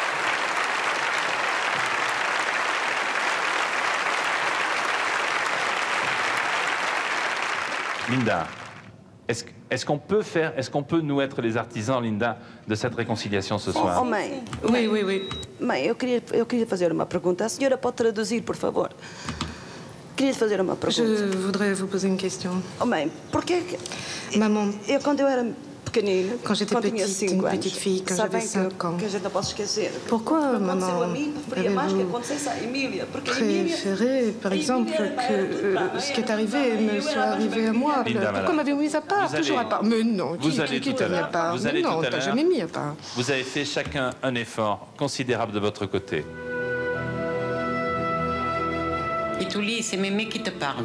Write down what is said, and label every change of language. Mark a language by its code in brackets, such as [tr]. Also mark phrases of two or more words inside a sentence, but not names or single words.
[fr] Linda, est-ce qu'on peut nous être les artisans, Linda, de cette réconciliation ce soir? [pt] Oh, mãe. [fr] Oui, oui, oui. [pt] Mãe, eu queria fazer uma pergunta. A senhora pode traduzir, por favor? Queria fazer uma pergunta. [fr] Je voudrais vous poser une question. [pt] Oh, mãe, porquê que... [fr] Maman, [pt] Quando eu era pequenina, [fr] Quand j'étais [pt] tinha [fr] petite, [pt] 5 [fr] une [pt] anos, [fr] petite fille, quand [pt] sabem [fr] j'avais 5 ans. [pt] que a gente não pode esquecer. [fr] Pourquoi, [pt] O que [fr] maman, [pt] aconteceu a mim preferia mais que [fr] avez-vous [pt] acontecesse à Emília, porque a Emília... [fr] préféré, par exemple, que ce qui est arrivé me soit arrivé à moi? Linda, Pourquoi m'avez-vous mis à part? vous Toujours allez- à part. Mais non, vous allez qui tout t'a à mis à l'heure. part? Vous Mais allez non, tout à t'as l'heure. jamais mis à part. Vous avez fait chacun un effort considérable de votre côté. Et Touli, c'est Mémé qui te parle.